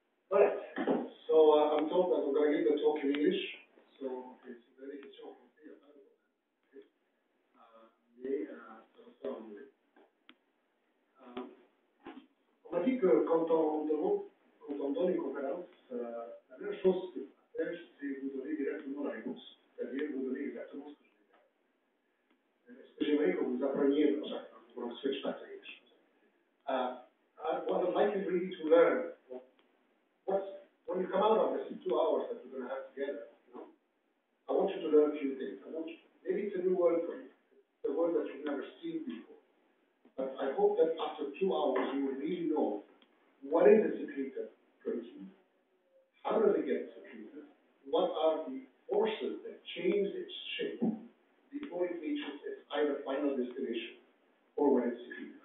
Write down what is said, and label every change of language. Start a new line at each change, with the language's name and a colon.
English: All right. So I'm told that we're going to give the talk in English.
French: So si vous avez des questions en français, il n'y a pas de problème. Mais ça va se faire en anglais. On m'a dit que quand on donne une conférence, la meilleure chose à faire, c'est vous donner directement la réponse. C'est-à-dire vous donner exactement ce que je vais faire. Ce que j'aimerais que vous appreniez,
English: we're going to switch back to English. What I'd like is really to learn when you come out of this 2 hours that we're going to have together, I want you to learn a few things. Maybe it's a new word for you. It's a word that you've never seen before. But I hope that after 2 hours you will really know what is a secreted protein, how does it get secreted, what are the forces that change its shape before it reaches its either final destination or when it's secreted.